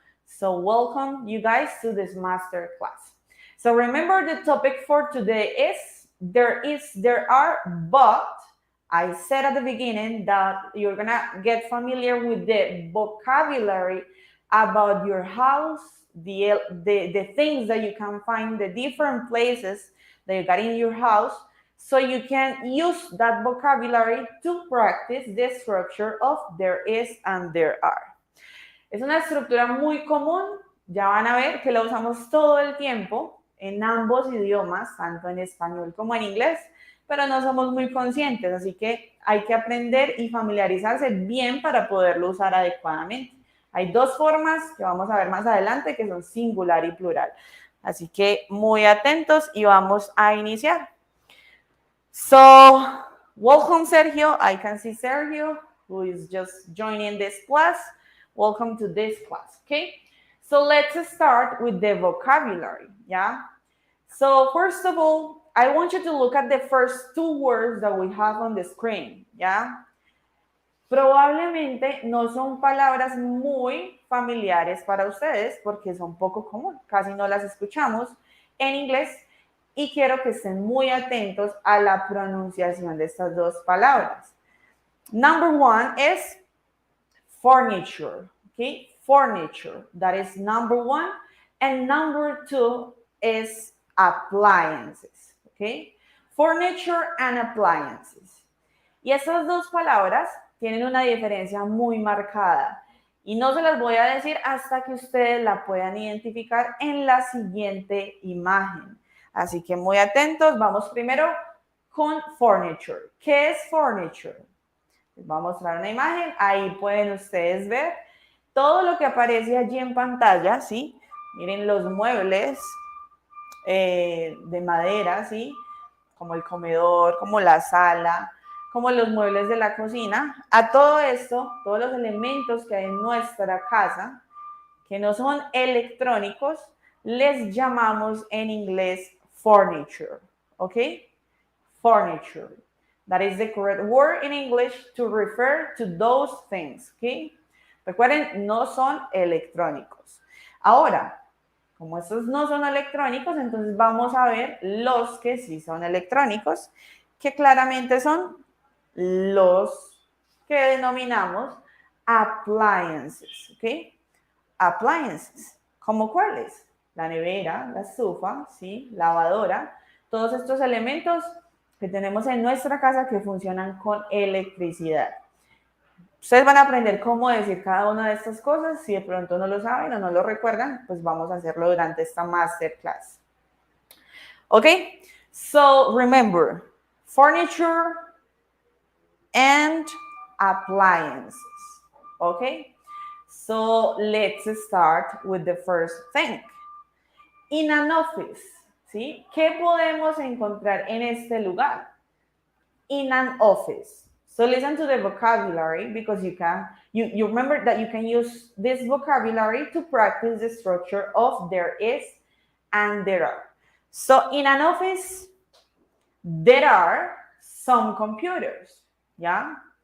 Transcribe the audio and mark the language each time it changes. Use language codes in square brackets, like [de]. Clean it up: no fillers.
[en] So welcome you guys to this master class. So remember the topic for today is there are, but I said at the beginning that you're gonna get familiar with the vocabulary about your house, the things that you can find, the different places that you got in your house, so you can use that vocabulary to practice the structure of there is and there are. [es] Es una estructura muy común, ya van a ver que la usamos todo el tiempo en ambos idiomas, tanto en español como en inglés, pero no somos muy conscientes, así que hay que aprender y familiarizarse bien para poderlo usar adecuadamente. Hay dos formas que vamos a ver más adelante que son singular y plural. Así que muy atentos y vamos a iniciar. [en] So, welcome Sergio. I can see Sergio, who is just joining this class. Welcome to this class, okay? So let's start with the vocabulary, yeah? So first of all, I want you to look at the first two words that we have on the screen, yeah? [es] Probablemente no son palabras muy familiares para ustedes porque son poco comunes, casi no las escuchamos en inglés y quiero que estén muy atentos a la pronunciación de estas dos palabras. [en] Number one is furniture, okay? Furniture, that is number one. And number two is appliances, okay? Furniture and appliances. [es] Y estas dos palabras tienen una diferencia muy marcada. Y no se las voy a decir hasta que ustedes la puedan identificar en la siguiente imagen. Así que muy atentos, vamos primero con furniture. ¿Qué es furniture? Les voy a mostrar una imagen, ahí pueden ustedes ver todo lo que aparece allí en pantalla, ¿sí? Miren los muebles de madera, ¿sí? Como el comedor, como la sala, como los muebles de la cocina. A todo esto, todos los elementos que hay en nuestra casa, que no son electrónicos, les llamamos en inglés furniture, ¿ok? [en] Furniture. That is the correct word in English to refer to those things, ¿ok? [es] Recuerden, no son electrónicos. Ahora, como estos no son electrónicos, entonces vamos a ver los que sí son electrónicos, que claramente son los que denominamos appliances, ¿ok? Appliances, ¿como cuáles? La nevera, la estufa, ¿sí? Lavadora, todos estos elementos que tenemos en nuestra casa que funcionan con electricidad. Ustedes van a aprender cómo decir cada una de estas cosas. Si de pronto no lo saben o no lo recuerdan, pues vamos a hacerlo durante esta masterclass. ¿Ok? [en] So, remember, furniture and appliances. ¿Ok? So, let's start with the first thing. In an office, ¿sí? [es] ¿Qué podemos encontrar en este lugar? [en] In an office. So listen to the vocabulary because you remember that you can use this vocabulary to practice the structure of there is and there are. So in an office, there are some computers, yeah?